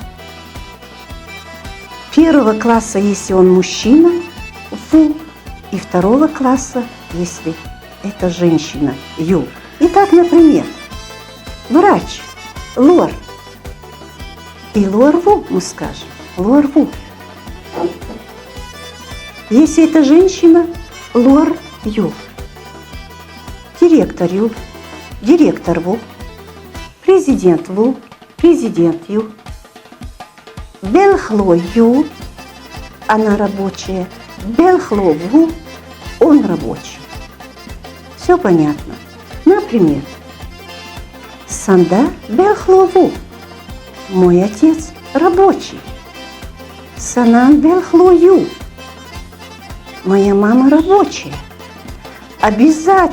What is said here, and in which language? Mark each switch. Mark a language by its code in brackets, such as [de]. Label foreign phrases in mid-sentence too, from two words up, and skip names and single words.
[ru] 1 класса, если он мужчина, ву, и 2 класса, если это женщина, ю. Итак, например, врач, лор. И лорву мы скажем, лорву. Если это женщина, [inh] лор, ю. Директор, ю. Директор ву, президент ву, президент ю, белхло ю, [ru] она рабочая, [inh] белхло ву, [ru] он рабочий. Все понятно. Например, [inh] санда белхло ву, [ru] мой отец рабочий. [inh] Санан белхло ю, [ru] моя мама рабочая.